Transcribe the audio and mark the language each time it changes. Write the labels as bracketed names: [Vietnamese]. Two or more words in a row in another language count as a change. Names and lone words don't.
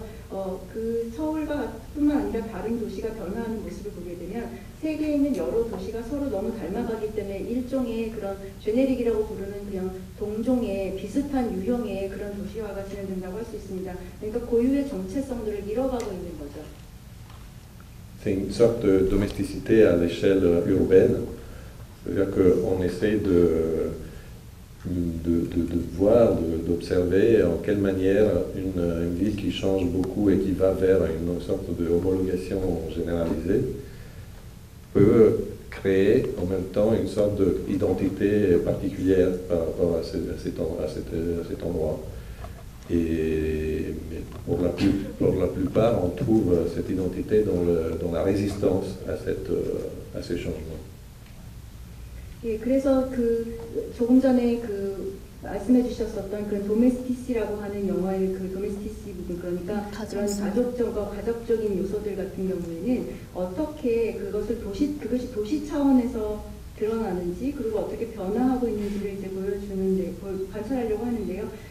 [Korean] 서울과 뿐만 아니라 다른 도시가 변화하는 모습을 보게 되면 세계에 있는 여러 도시가 서로 너무 닮아가기 때문에 일종의 그런 제네릭이라고 부르는 그냥 동종의 비슷한 유형의 그런 도시화가 진행된다고 할 수 있습니다. 그러니까 고유의 정체성들을 잃어가고 있는 거죠. [French] C'est une sorte de domesticité à l'échelle urbaine, c'est-à-dire qu'on essaie de voir, d'observer en quelle manière une ville qui change beaucoup et qui va vers une sorte de homologation généralisée peut créer en même temps une sorte d'identité particulière par rapport à cet endroit. Et pour la plupart, on trouve cette identité dans la résistance à ces changements. [Korean] 예, 그래서 조금 전에 말씀해 주셨었던 도메스티시라고 하는 영화의 도메스티시 부분, 그러니까 그런 가족적인 요소들 같은 경우에는 어떻게 그것이 도시 차원에서 드러나는지 그리고 어떻게 변화하고 있는지를 이제 관찰하려고 하는데요.